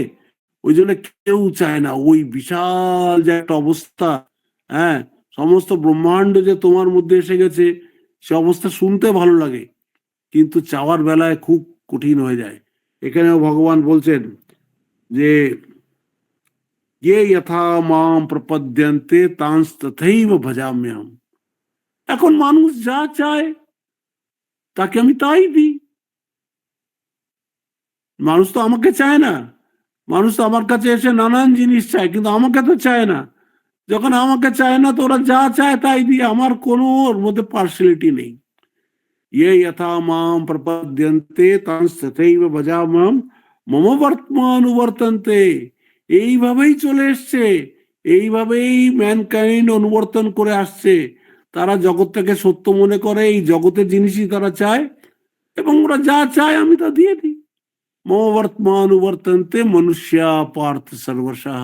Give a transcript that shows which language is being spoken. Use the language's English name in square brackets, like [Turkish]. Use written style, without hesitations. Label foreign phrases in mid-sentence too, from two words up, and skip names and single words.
[Bangla] ওই জন্য কেউ চায় না ওই বিশাল যে একটা অবস্থা, হ্যাঁ, সমস্ত ব্রহ্মাণ্ড যে তোমার মধ্যে এসে গেছে, সে অবস্থা শুনতে ভালো লাগে, কিন্তু চাওয়ার বেলায় খুব কঠিন হয়ে যায়। এখানেও ভগবান বলছেন যে [Sanskrit] ये यथा माम प्रपद्यन्ते तांस तथैव भजाम्यहम। [Bangla] এখন মানুষ যা চায় তাকে আমি তাই দিই। মানুষ তো আমাকে চায় না, মানুষ তো আমার কাছে এসে নানান জিনিস চায়, কিন্তু আমাকে তো চায় না। যখন আমাকে চায় না তো ওরা যা চায় তাই দিই, আমার কোনো ওর মধ্যে পার্সিয়ালিটি নেই। [Sanskrit] ये यथा माम प्रपद्यन्ते तांस तथैव भजाम्यहम মম বর্তমানুবর্তন্তে। [Bangla] এইভাবেই চলে এসছে, এইভাবেই ম্যানকাইন্ড অনুবর্তন করে আসছে। তারা জগৎটাকে সত্য মনে করে, এই জগতের জিনিসই তারা চায়, এবং ওরা যা চায় আমি তা দিয়ে দিই। [Sanskrit] মম বর্তমানুবর্তন্তে মনুষ্যা পার্থ সর্বশঃ।